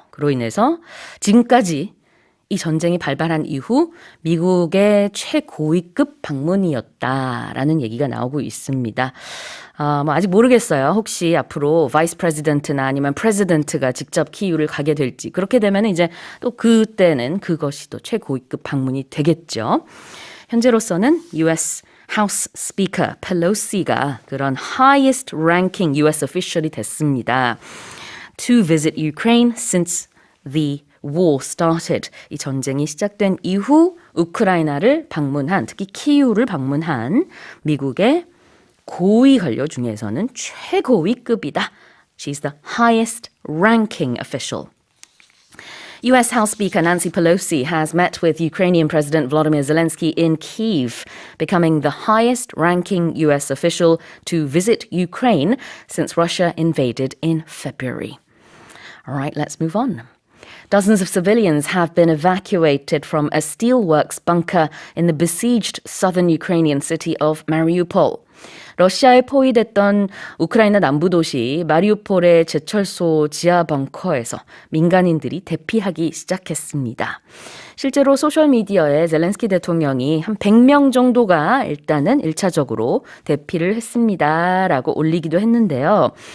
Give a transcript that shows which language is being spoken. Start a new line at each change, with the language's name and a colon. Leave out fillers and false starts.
Korean: 그로 인해서 지금까지 이 전쟁이 발발한 이후 미국의 최고위급 방문이었다라는 얘기가 나오고 있습니다. 아직 모르겠어요. 혹시 앞으로 바이스 프레지던트나 아니면 프레지던트가 직접 키이우를 가게 될지. 그렇게 되면 이제 또 그때는 그것이 또 최고위급 방문이 되겠죠. 현재로서는
English: US House Speaker Pelosi가 그런 highest ranking US official이
Korean: 됐습니다.
English: To visit Ukraine since the war started.
Korean: 이 전쟁이 시작된 이후 우크라이나를 방문한, 특히 키이우를 방문한 미국의 고위 관료 중에서는 최고위급이다.
English: She's the highest ranking official. US House Speaker Nancy Pelosi has met with Ukrainian President Volodymyr Zelensky in Kyiv, becoming the highest-ranking US official to visit Ukraine since Russia invaded in February. All right, let's move on. Dozens of civilians have been evacuated from a steelworks bunker in the besieged southern Ukrainian city of Mariupol.
Korean: 러시아에 포위됐던 우크라이나 남부 도시 마리우폴의 제철소 지하 벙커에서 민간인들이 대피하기 시작했습니다. 실제로 소셜미디어에 젤렌스키 대통령이 한 100명 정도가 일단은 1차적으로 대피를 했습니다라고 올리기도 했는데요.